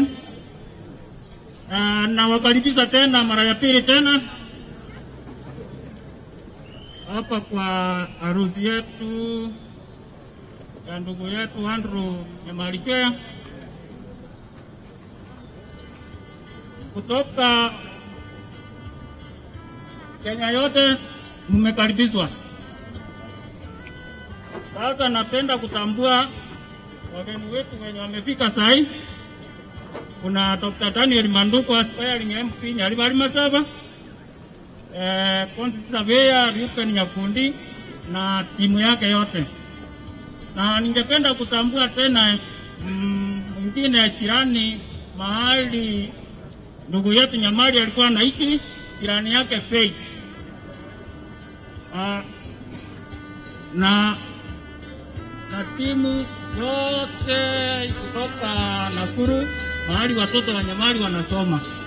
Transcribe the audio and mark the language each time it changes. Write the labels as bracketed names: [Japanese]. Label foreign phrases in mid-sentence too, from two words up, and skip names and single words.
[Swahili] Nawakaribisha tena mara ya pili tena hapa kwa harusi yetu ya ndugu yetu Andrew Nyamalichwea kutoka Kenya yote, mmekaribishwa. Sasa napenda kutambua wageni wetu wenye wamefika sahi. Kuna Dr. Daniel Manduko, [English] aspiring MP [Swahili] Nyaribari Masaba, Konti Savea, Rupen Nyakundi na timu yake yote. Na ningependa kutambua tena mwingine jirani mahali ndugu yetu Nyamali alikuwa anaishi, jirani yake Faith. Na timu yote kutoka Nakuru mahali watoto wa Nyamali wanasoma.